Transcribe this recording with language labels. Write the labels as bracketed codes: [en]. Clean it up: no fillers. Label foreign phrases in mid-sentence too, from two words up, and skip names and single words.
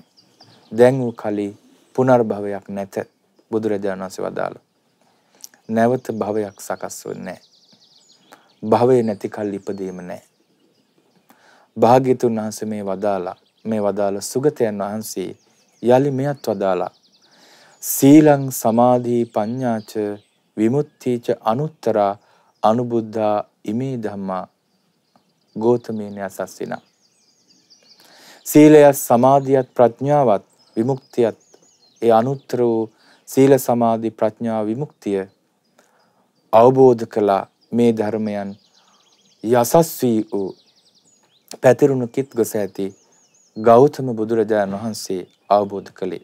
[si] දැන් වූ කලී පුනර්භවයක් නැත. බුදුරජාණන් වහන්සේ වදාළා. නැවත භවයක් සකස් වෙන්නේ නැහැ. භවය නැති කල් ඉපදීම නැහැ. භාග්‍යතුන් වහන්සේ මේ වදාළ සුගතයන් වහන්සේ යලි මෙයත් වදාලා. [pi] සීලං සමාධි පඤ්ඤාච විමුක්තිච අනුත්තරා අනුබුද්ධා ඉමේ ධම්මා ගෝතමේන අසස්සිනා. [si] සීලයත් සමාධියත් ප්‍රඥාවත් විමුක්තියත්, ඒ අනුත්තර වූ සීල සමාධි ප්‍රඥා විමුක්තිය අවබෝධ කළා. මේ ධර්මයන් යසස්වී වූ පැතිරුණු කිත් ගොස ඇති ගෞතම බුදුරජාණන් වහන්සේ අවබෝධ කළේ.